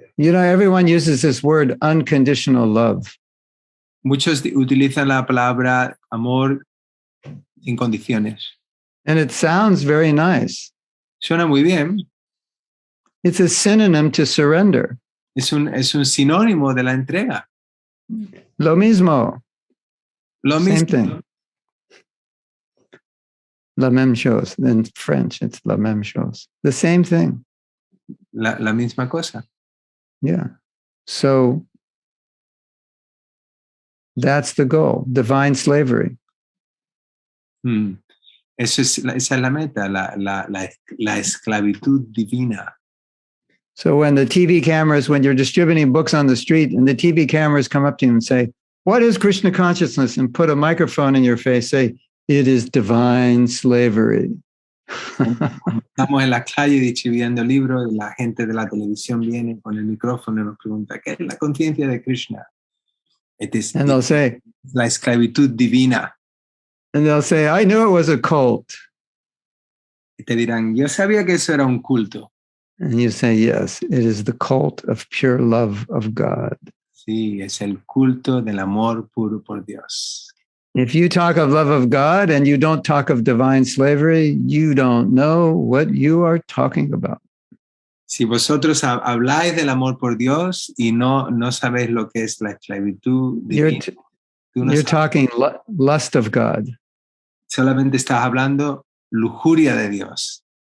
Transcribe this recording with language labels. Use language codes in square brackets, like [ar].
[en] You know, everyone uses this word unconditional love. [es] Muchos utilizan la palabra amor sin condiciones. [en] And it sounds very nice. [es] Suena muy bien. [en] It's a synonym to surrender. [es] Es un sinónimo de la entrega. Lo mismo. Lo [en] Same [es] mismo. [en] thing. [fr] La même chose. [en] In French, it's [fr] la même chose. [en] The same thing. [es] La misma cosa. [en] Yeah. So that's the goal, divine slavery. [es] Esa es la meta, la esclavitud divina. [en] So when the TV cameras, when you're distributing books on the street and the TV cameras come up to you and say, what is Krishna consciousness? And put a microphone in your face, say, it is divine slavery. [es] Estamos en la calle distribuyendo libros y la gente de la televisión viene con el micrófono y nos pregunta, ¿qué es la conciencia de Krishna? [en] And they'll say, [es] la esclavitud divina. [en] And they'll say, I knew it was a cult. [es] Y te dirán, yo sabía que eso era un culto. [en] And you say, yes, it is the cult of pure love of God. [es] Sí, es el culto del amor puro por Dios. [en] If you talk of love of God and you don't talk of divine slavery, you don't know what you are talking about. [es] Si vosotros habláis del amor por Dios y no sabéis lo que es la esclavitud divina, [en] You're talking lust of God. [es] Solamente estás hablando lujuria de Dios.